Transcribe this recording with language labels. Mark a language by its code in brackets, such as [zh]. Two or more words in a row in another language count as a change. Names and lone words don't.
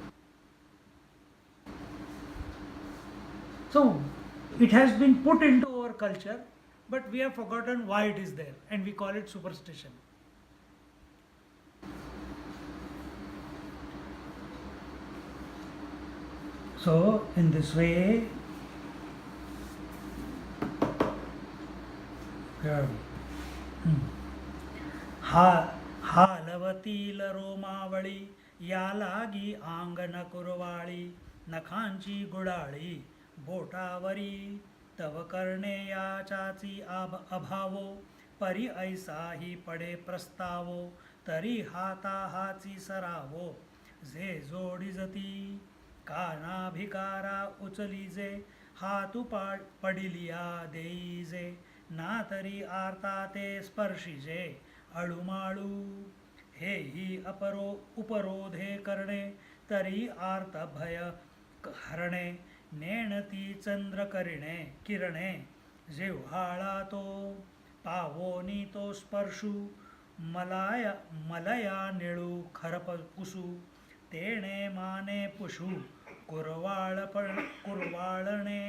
[en] So it has been put into our culture, but we have forgotten why it is there, and we call it superstition. So in this way, [mr] हालवती रोमावळी यालागी आंगन कुरवाळी नखांची गुडाळी बोटावरी तव करणे याचाची अभावो परी ऐसा ही पडे प्रस्तावो तरी हाता हाची सरावो जे जोडीजती कानाभिकारा उचलीजे हातू पडिलिया देईजे ना तरी आरता ते स्पर्शिजे अळुमाळू हे हि अपरो उपरोधे करणे तरी आर्त भय हरणे नेणती चंद्रकरिणे किरणे जिव्हाळा तो पावोनी तो स्पर्शू मलया निळू खरप कुसू तेणे माने पुषू कुरवाळणे.